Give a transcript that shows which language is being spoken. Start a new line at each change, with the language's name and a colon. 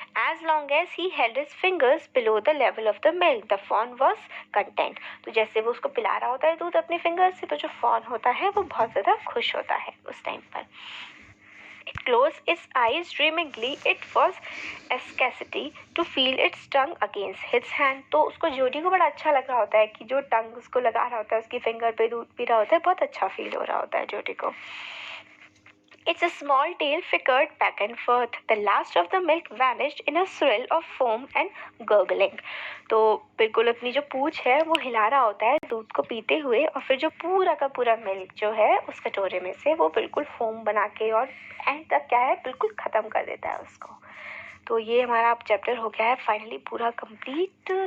English: As long as he held his fingers below the level of the milk, the fawn was content.
Hindi: तो जैसे वो उसको पिला रहा होता है दूध अपने फिंगर से, तो जो फॉन होता है वो बहुत ज़्यादा खुश होता है उस टाइम पर।
English: It closed its eyes dreamingly. It was ecstasy to feel its tongue against his hand.
Hindi: तो उसको जोडी को बड़ा अच्छा लग रहा होता है कि जो टंग उसको लगा रहा होता है उसकी फिंगर पे दूध पी रहा होता है, बहुत अच्छा फील हो रहा होता है जोडी को।
English: Its small tail flickered back and forth. The last of the milk vanished in a swirl of foam and gurgling.
Hindi: तो बिल्कुल अपनी जो पूंछ है वो हिला रहा होता है दूध को पीते हुए, और फिर जो पूरा का पूरा मिल्क जो है उस कटोरे में से वो बिल्कुल फोम बना के और एंड तक क्या है बिल्कुल ख़त्म कर देता है उसको। तो ये हमारा अब चैप्टर हो गया है फाइनली पूरा कंप्लीट।